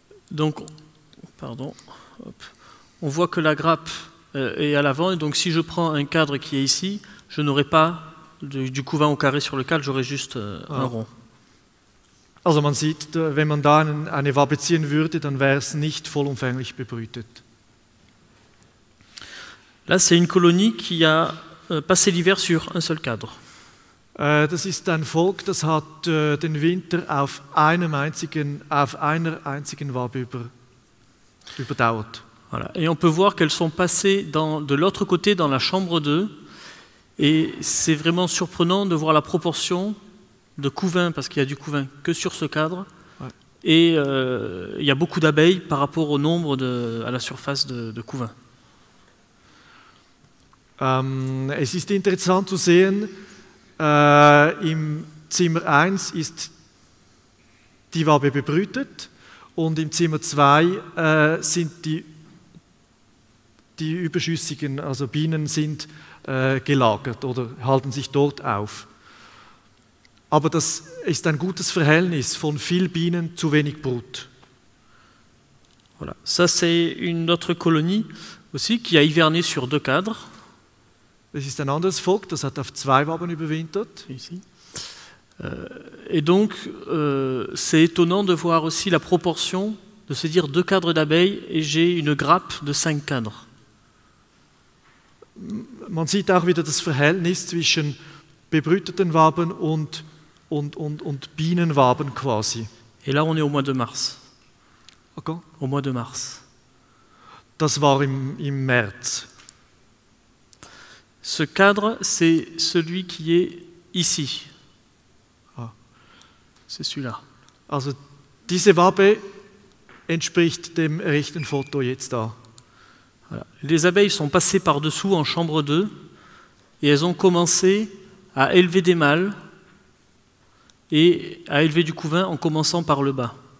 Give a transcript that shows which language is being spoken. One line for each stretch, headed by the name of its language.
French: Donc, pardon, hop. On voit que la grappe et à l'avant. Et donc si je prends un cadre qui est ici, je n'aurai pas du couvain au carré sur le cadre, j'aurai juste un rond.
German: Also man sieht, wenn man da eine Wabe ziehen würde, dann wäre es nicht vollumfänglich bebrütet.
French: Là, c'est une colonie qui a passé l'hiver sur un seul cadre.
German: Das ist ein Volk, das hat den Winter auf einer einzigen Wabe überdauert.
French: Voilà. Et on peut voir qu'elles sont passées de l'autre côté dans la chambre 2. Et c'est vraiment surprenant de voir la proportion de couvain, parce qu'il y a du couvain que sur ce cadre. Ouais. Et il y a beaucoup d'abeilles par rapport au nombre à la surface de couvain.
German: Es ist interessant zu sehen, im Zimmer 1 ist die Wabe bebrütet und im Zimmer 2 sind die überschüssigen, also Bienen sind gelagert oder halten sich dort auf. Aber das ist ein gutes Verhältnis von viel Bienen zu wenig Brut.
French: Voilà. Ça, c'est une autre colonie aussi qui a hiverné sur 2 cadres.
German: Das ist ein anderes Volk, das hat auf 2 Waben überwintert.
French: Ici. Et donc, c'est étonnant de voir aussi la proportion, de se dire 2 cadres d'abeilles et j'ai une grappe de 5 cadres.
German: Man sieht auch wieder das Verhältnis zwischen bebrüteten Waben und Bienenwaben quasi.
French: Et là, on est au mois de mars. Okay. Au mois de mars.
German: Das war im März.
French: Ce cadre, c'est celui qui est ici. Ah. C'est celui-là.
German: Also diese Wabe entspricht dem rechten Foto jetzt da.
French: Voilà. Les abeilles sont passées par-dessous en chambre 2 et elles ont commencé à élever des mâles et à élever du couvain en commençant par le bas.